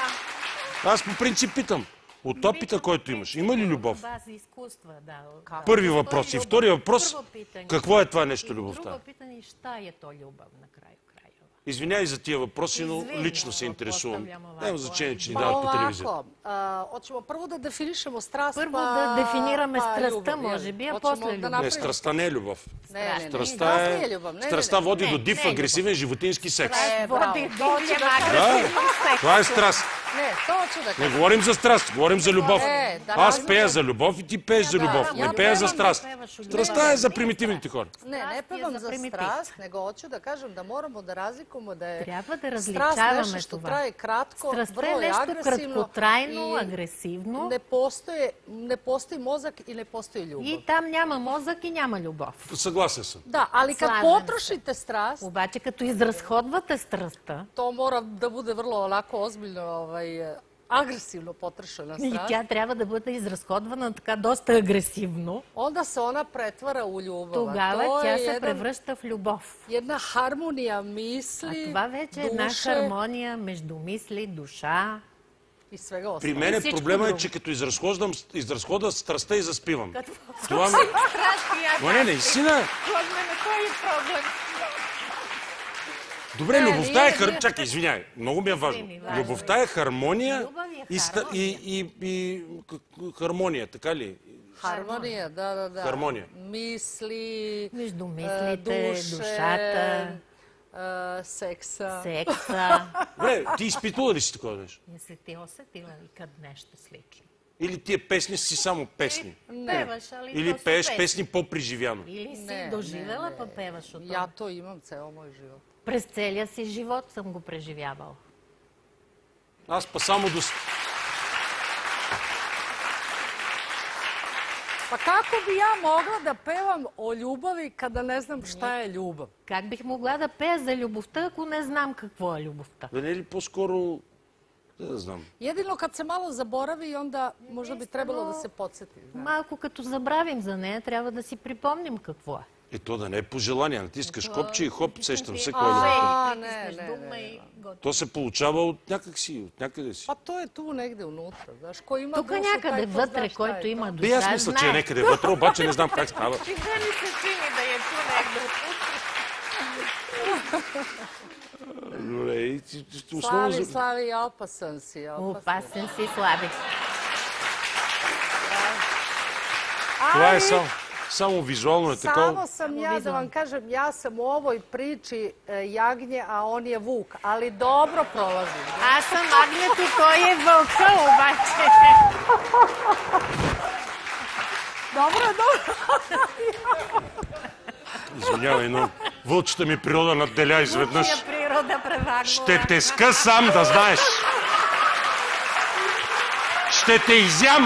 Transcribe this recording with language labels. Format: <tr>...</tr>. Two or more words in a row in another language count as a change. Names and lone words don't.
<bg>Аз по принцип питам. От опита, който имаш, има ли любов? База изкуства, да. Първи въпрос. И втори въпрос, какво е това нещо любовта? Друго питане, ща е то любов накрая. Извинявай за тия въпроси, но лично се интересувам. Няма значение, че ни дават по телевизията.</bg> <sr>Hoćemo prvo da definišemo strast,</sr> <bg>Първо да дефинираме страстта, може би, а после любов. Не, страстта не е любов. Не, Страстта води до див, агресивен, животински секс. Води до Това е страст. Не,</bg> <sr>to hoću da kažem.</sr> <bg>Не говорим за страст, говорим за любов. Аз пея за любов и ти пееш за любов. Не пея за страст. Страстта е за примитивните хора.</bg> <sr>Ne pevam za strast, nego hoću da kažem da moramo da razlikujemo da je</sr> <bg>Трябва да</bg> <sr>strast</sr> <bg>различаваме</bg> <sr>nešto što</sr> <bg>това.</bg> <sr>traje kratko,</sr> <bg>Страстта е</bg> <sr>vrlo je</sr> <bg>нещо</bg> <sr>agresivno</sr> <bg>краткотрайно,</bg> <sr>i</sr> <bg>агресивно.</bg> <sr>ne postoji mozak i ne postoji ljubav.</sr> <bg>И там няма мозък и няма любов. Съгласен съм.</bg> <sr>Da, ali kad Slažem potrošite strast,</sr> <bg>Обаче като изразходвате страстта,</bg> <sr>to mora da bude vrlo onako ozbiljno, agresivno potrošena</sr> <bg>и</bg> <sr>strast,</sr> <bg>тя трябва да бъде изразходвана така доста агресивно,</bg> <sr>onda se ona pretvara u ljubav.</sr> <bg>тогава</bg> <sr>To</sr> <bg>тя</bg> <sr>je</sr> <bg>се превръща в любов.</bg> <sr>jedna harmonija</sr> <bg>А</bg> <sr>misli,</sr> <bg>това вече е една</bg> <sr>duše</sr> <bg>хармония между мисли, душа.</bg> <sr>и svega ostalog.</sr> <bg>При мен Всичко проблема е, друго. че като изразхода страстта и заспивам. Какво? Това ми... Но не, наистина. Кой е проблем? Добре, Не, любовта е... ние- Чакай, извинявай, много ми е важно. важно. Любовта е хармония Любов е и хармония. хармония, така ли?</bg> <sr>Harmonija, da.</sr> <bg>Хармония.</bg> <sr>Misli,</sr> <bg>Между мислите,</bg> <sr>duše,</sr> <bg>душата,</bg> <sr>seksa.</sr> <bg>секса. Добре, ти изпитвала ли си такова нещо? Не си ти усетила ли къд нещо слично? Или тия песни си само песни?</bg> <sr>Певаш, али</sr> <bg>Или</bg> <sr>то са</sr> <bg>пееш песни по-преживяно? Или си Не,</bg> <sr>доживела,</sr> <bg>не,</bg> <sr>па</sr> <bg>не.</bg> <sr>певаш от Ja</sr> <bg>това.</bg> <sr>to imam ceo moj život.</sr> <bg>През целия си живот съм го преживявал. Аз па само до...</bg> <sr>Pa kako bi ja mogla da pevam o ljubavi kada ne znam šta je ljubav?</sr> <bg>Как бих могла да пея за любовта, ако не знам какво е любовта? Да не е ли по-скоро... Да знам.</bg> <sr>Jedino kad se malo zaboravi, onda možda bi trebalo da se podsjeti.</sr> <bg>Малко като забравим за нея, трябва да си припомним какво е. И то да не е по желание. Натискаш копче и хоп, сещам се кой е. A, То се получава от някакси, от някъде си.</bg> <sr>Pa to je tu negde unutra, znaš, ko ima</sr> <bg>Тук</bg> <sr>dušu,</sr> <bg>някъде</bg> <sr>taj ko zna</sr> <bg>вътре,</bg> <sr>šta</sr> <bg>който</bg> <sr>je</sr> <bg>има</bg> <sr>to.</sr> <bg>Бе, аз душа, мисля, че е знае. някъде вътре, обаче не знам как става. И да ми се чини да е tu някъде. Добре, и основно...</bg> <sr>Slavi, opasan si, opasan.</sr> <bg>Опасен си, Слави. Това е само визуално е</bg> <sr>Samo</sr> <bg>такова.</bg> <sr>sam ja, da vam kažem, ja sam u ovoj priči jagnje, a on je vuk, ali dobro prolazim.</sr> <bg>Аз съм агнето, той е вълка, обаче.</bg> <sr>Dobro, dobro.</sr> <bg>Извинявай, но вълчата ми природа надделя изведнъж. Тия природа превагнала. Ще те скъсам, да знаеш. Ще те изям.</bg>